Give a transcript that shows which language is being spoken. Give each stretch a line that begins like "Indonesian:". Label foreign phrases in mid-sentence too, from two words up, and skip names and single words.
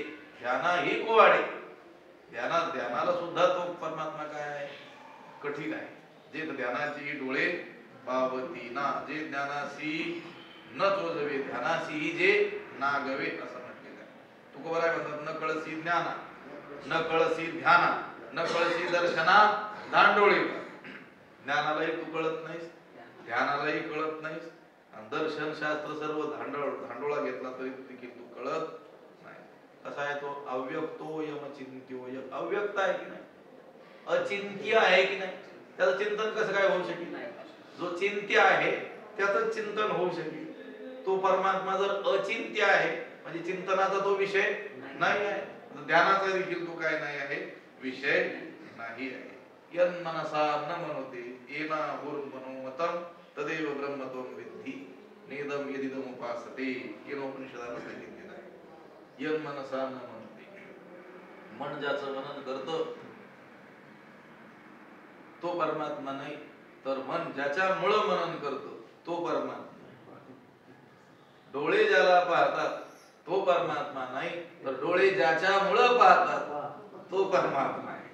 Marathi: ध्यानाही कुवाडे, ध्यानाला सुद्धा तो परमात्मा काय आहे, कठीण आहे. जे ध्यानाची डोळे पावती ना, जे ज्ञानासी न चोजवे, ध्यानासी जे नागवे असं म्हटलेलं आहे. तुकोबराय म्हणतात, न कळसी ज्ञाना, न कळसी ध्याना, न कळसी दर्शना दांडोळी. ज्ञानालाही तू कळत नाहीस, ध्यानालाही कळत नाहीस, दर्शन शास्त्र सर्व धांडोळा घेतला तरी देखील तू कळत नाही. कसा आहे तो,
Sanskrit: अव्यक्तो यम चिंत्योय.
Marathi: अव्यक्त आहे की नाही, अचिंत्य आहे की नाही, त्याचं चिंतन कसं काय होऊ शकेल. जो चिंत्य आहे त्याचं चिंतन होऊ शकेल. तो परमात्मा जर अचिंत्य आहे म्हणजे चिंतनाचा तो विषय नाही आहे, ध्यानाचा देखील तो काय नाही आहे, विषय नाही आहे.
Sanskrit: यन मनसा न मनोते येना हुर्मनोमतम तदेव ब्रह्मत्वं विद्धि नेदम यदिदम उपासते.
Marathi: केनोपनिषदानं सांगितलेलं आहे.
Sanskrit: यन मनसा न मनोते,
Marathi: मन ज्याचं मनन करतं तो परमात्मा नाही, तर मन ज्याच्यामुळं मनन करतो तो परमात्मा. डोळे ज्याला पाहतात तो परमात्मा नाही, तर डोळे ज्याच्यामुळं पाहतात तो परमात्मा आहे.